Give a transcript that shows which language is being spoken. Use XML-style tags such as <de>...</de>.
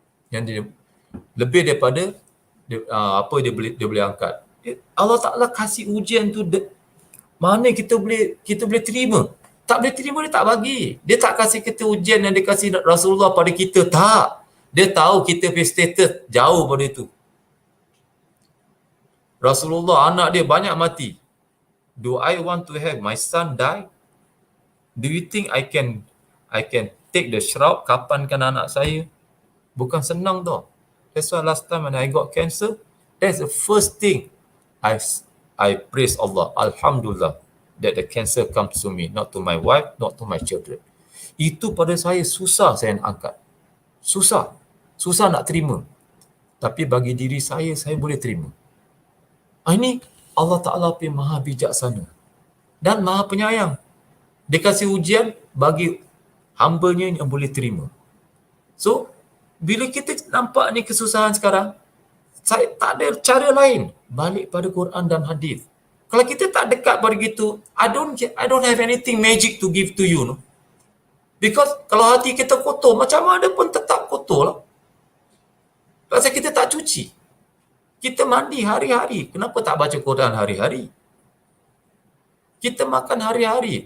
<ms>Yang dia lebih daripada apa dia boleh angkat. Allah Ta'ala kasih ujian tu mana kita boleh terima. Tak boleh terima, dia tak bagi. Dia tak kasih kita ujian yang dia kasih Rasulullah pada kita. Tak. Dia tahu kita punya status jauh pada itu. Rasulullah anak dia banyak mati.</ms> <en>Do I want to have my son die? Do you think I can take the shroud,</en> <ms>kapankan anak saya? Bukan senang tau.</ms> <en>That's why last time when I got cancer, that's the first thing I praise Allah. Alhamdulillah that the cancer comes to me, not to my wife, not to my children.</en> <ms>Itu pada saya susah saya nak angkat. Susah nak terima. Tapi bagi diri saya boleh terima. Ini Allah Ta'ala pun maha bijaksana dan maha penyayang. Dia kasih ujian bagi hambanya yang boleh terima. So, bila kita nampak ni kesusahan sekarang, saya tak ada cara lain. Balik pada Quran dan Hadis. Kalau kita tak dekat pada gitu,</ms> <en>I don't have anything magic to give to you. No? Because</en> <ms>kalau hati kita kotor, macam mana pun tetap kotor lah. Pasal kita tak cuci. Kita mandi hari-hari. Kenapa tak baca Quran hari-hari? Kita makan hari-hari.</ms>